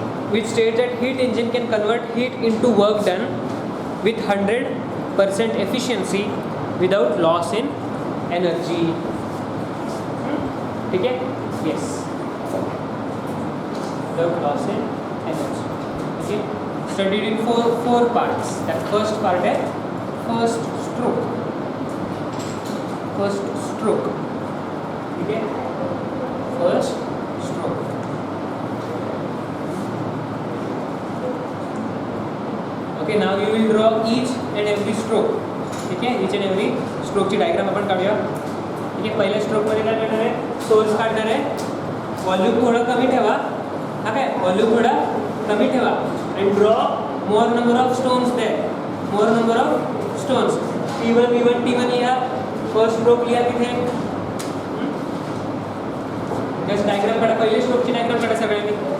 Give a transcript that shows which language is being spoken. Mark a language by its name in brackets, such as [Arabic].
[English] Which states that heat engine can convert heat into work done with 100% efficiency without loss in energy. [Hindi] ठीक है [English] yes without loss in energy. Okay, studied in four parts. That first part है first stroke. [Hindi] ठीक है [English] first stroke. Okay, now you will draw each and every stroke. [Marathi] ठीक है [English] each and every stroke [Marathi] ची diagram आपण काढूया. ठीक आहे पहिल्या स्ट्रोक मध्ये काय करणार आहे सोर्स काढणार आहे व्हॉल्यूम थोडं कमी ठेवा. हा काय व्हॉल्यूम थोडा कमी ठेवा [English] and draw more number of stones there. more number of stones. [Marathi] T1 लिहा फर्स्ट स्ट्रोक लिहा तिथे जस्ट डायग्राम काढा पहिले स्ट्रोकची डायग्राम काढा सगळ्यांनी.